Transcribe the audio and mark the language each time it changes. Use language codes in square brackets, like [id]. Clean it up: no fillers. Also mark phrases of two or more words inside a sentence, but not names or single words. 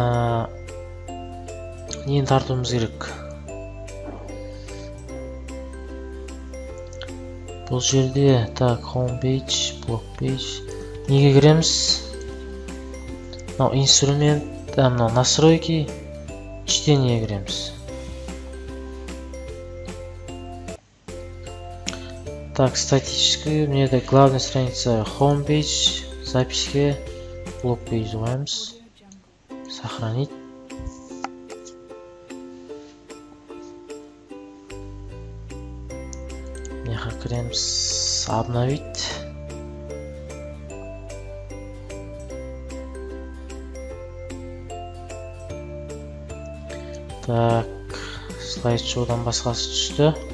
[kk] нені тартуымыз керек. Бұл жерде так homepage, [en] blog page. [kk] Неге кіреміз? Мынау инструмент, мынау [ru] настройки, чтение [kk] кіреміз. [ru] Так, статический, мне это главная страница homepage, записке [en] blog page [ru] қоямыз. [kk] Сохранить. Мына кіреміз, обновить. Так, слайд-шоудан басқасы түсті.